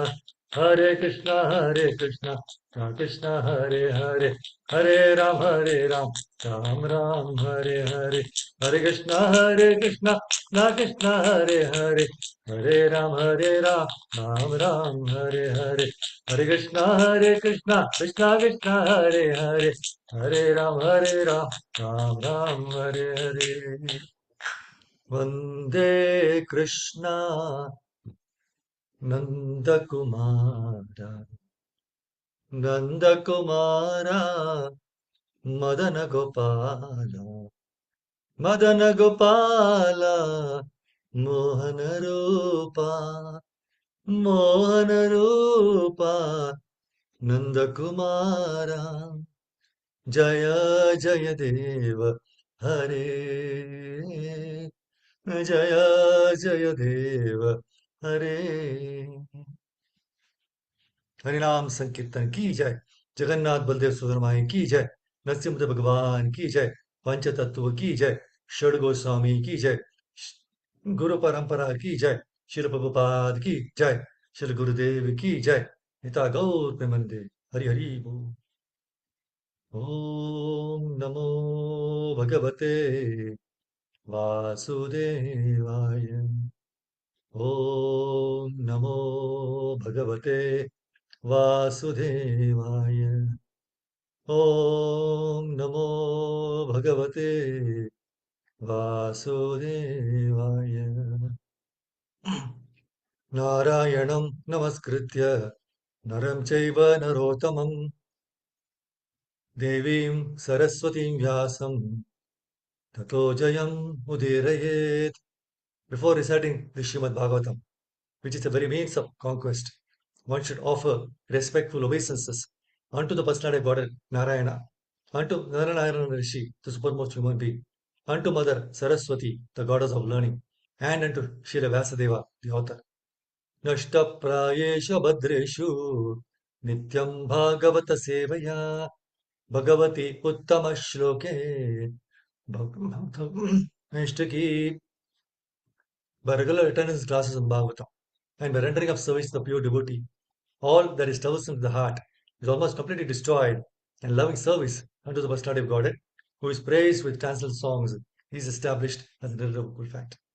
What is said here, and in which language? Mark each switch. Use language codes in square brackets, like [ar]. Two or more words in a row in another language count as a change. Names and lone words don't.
[sa] हरे कृष्णा कृष्ण हरे हरे राम राम राम हरे कृष्णा ना कृष्णा हरे राम राम राम हरे कृष्णा कृष्णा हरे राम राम राम हरे वंदे कृष्णा नंद कुमार नंद कुमारा मदन गोपाल मदन गोपाल मोहन रूपा मोहन रूपा नंद कुमारा जय जय देव हरे [hi] जय जय देव हरे हरिनाम संकीर्तन की जय जगन्नाथ बलदेव सुभद्रा की जय नरसिंह भगवान की जय पंच तत्व की जय षड गोस्वामी की जय गुरु परंपरा की जय शिल प्रभुपाद की जय शिल गुरुदेव की जय हिता गौर प्रेमंदे हरि हरि बोल [sa] ओम नमो भगवते वासुदेवाय ओम नमो भगवते वासुदेवाय ओम नमो भगवते वासुदेवाय नारायणं नमस्कृत्य नरं चैव नरोत्तमं देवीं सरस्वतीं व्यासं ततो जयम् उदीरयेत्. [en] Before reciting the Srimad Bhagavatam, which is the very means of conquest. One should offer respectful obeisances unto the personality of God Narayana, unto Narayana Rishi, the supermost human being, unto Mother Saraswati, the goddess of learning, and unto Srila Vyasadeva, the author. [sa] नष्टप्रायेषु भद्रेषु नित्यं भागवत सेवया भगवति उत्तमश्लोके [en] is to keep by regular attendance classes in Bhagavatam and by rendering of service to the pure devotee. All that is troublesome to the heart is almost completely destroyed, and loving service unto the personality of Godhead, who is praised with transcendental songs, is established as an irrevocable fact.